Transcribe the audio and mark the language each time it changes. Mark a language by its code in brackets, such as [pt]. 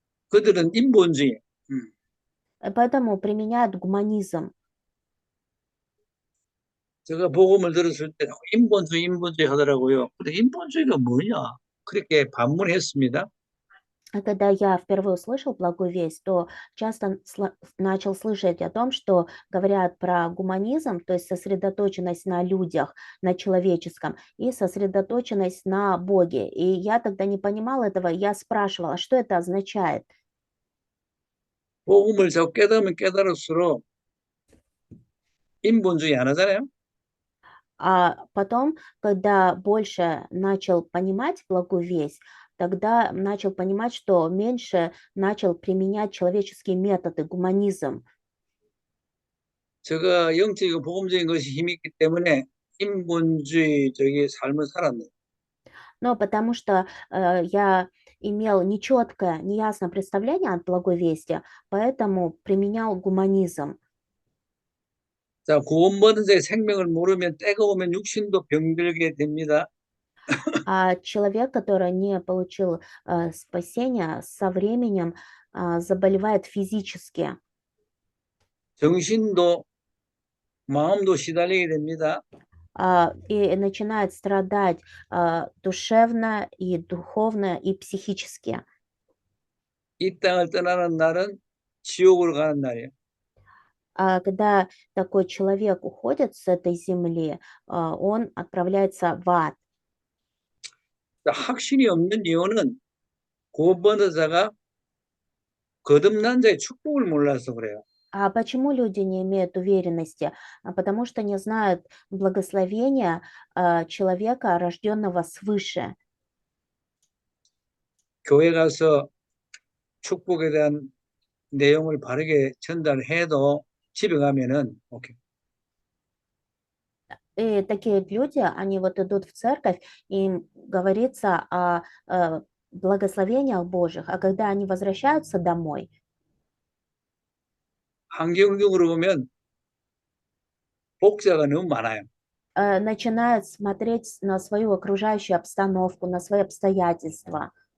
[ko] 그들은 인본주의, [ru] Поэтому применяют гуманизм. [ko] 제가 복음을 들었을 때 인본주의 하더라고요. 근데 인본주의가 뭐냐? 그렇게 반문했습니다. [ru] А когда я впервые услышал благую весть, то часто начал слышать о том, что говорят про гуманизм, то есть сосредоточенность на людях, на человеческом, и сосредоточенность на Боге. И я тогда не понимала этого, я спрашивала, что это означает. [ko] 복음을 자꾸 깨달으면 깨달을수록 인본주의 안 하잖아요. [ru] А потом, когда больше начал понимать благую весть, тогда начал понимать, что меньше начал применять человеческие методы, гуманизм. [ko] 제가 영적이고 복음적인 것이 힘이 있기 때문에 인본주의적인 삶을 살았네요. [ru] Но потому что я имел нечеткое, неясное представление от благой вести, поэтому применял гуманизм. [ko] 자, 구원받은 자의 생명을 모르면 때가 오면 육신도 병들게 됩니다. [ru] А человек, который не получил спасения, со временем заболевает физически. [ko] 정신도 마음도 시달리게 됩니다. [ru] И начинает страдать душевно, и духовно, и психически. [ko] 이 땅을 떠나는 날은 지옥으로 가는 날이에요. [ru] Когда такой человек уходит с этой земли, он отправляется в ад. [ko] 자, 확신이 없는 이유는 구원받은 자가 거듭난 자의 축복을 몰라서 그래요. [ru] А почему люди не имеют уверенности? Потому что не знают благословения человека, рожденного свыше. [ko] 교회 가서 축복에 대한 내용을 바르게 전달해도 집에 가면은 오케이. [ru] И такие люди, они вот идут в церковь, им говорится о благословениях Божьих, а когда они возвращаются домой, [ko] 환경적으로 보면 복자가 너무 많아요. [ru] начинают смотреть на свою окружающую обстановку, на свои обстоятельства.